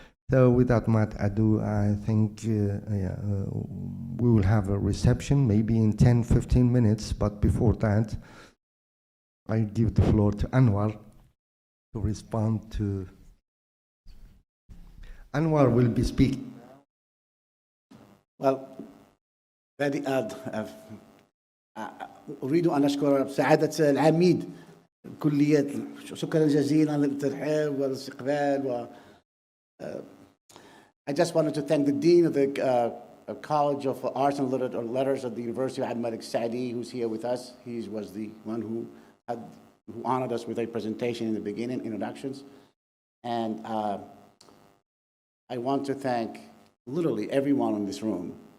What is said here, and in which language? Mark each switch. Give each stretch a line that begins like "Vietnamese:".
English: So without much ado, I think we will have a reception, maybe in 10-15 minutes, but before that, I give the floor to Anouar to respond to. Anouar will be speaking. Well, very
Arabic: أريد أن أشكر سعادة العميد كلية. شكرا جزيلا للترحيب والاستقبال.
English: I just wanted to thank the Dean of the College of Arts and Letters at the University of Abd Malik Saadi, who's here with us. He was the one who honored us with a presentation in the beginning, introductions. And I want to thank literally everyone in this room.